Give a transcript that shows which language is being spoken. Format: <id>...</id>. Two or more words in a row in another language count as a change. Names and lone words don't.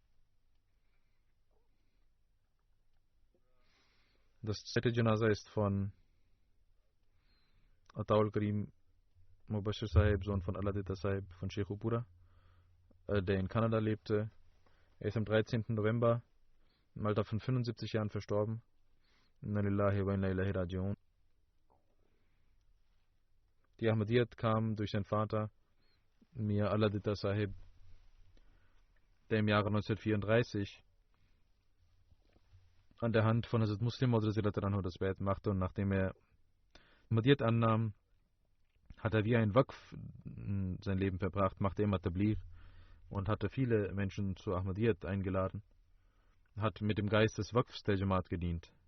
<de>Das zweite Janaza ist von Ataul Karim Mubashir Sahib, Sohn von Aladita Sahib von Sheikhupura, der in Kanada lebte. Er ist am 13. November im Alter von 75 Jahren verstorben.</de> <ar>Inna lillahi wa inna ilaihi raji'un.</ar> <de>Die Ahmadiyyat kam durch seinen Vater, Mir Aladita Sahib, der im Jahre 1934 an der Hand von Hazrat Muslim Maud</de> <ar>radhiyallahu anhu</ar> <de>das Bai'at machte, und nachdem er Ahmadiyyat annahm, hat er wie ein Waqf sein Leben verbracht, machte immer Tabligh und hatte viele Menschen zu Ahmadiyyat eingeladen, hat mit dem Geist des Waqfs der Jamaat gedient.</de>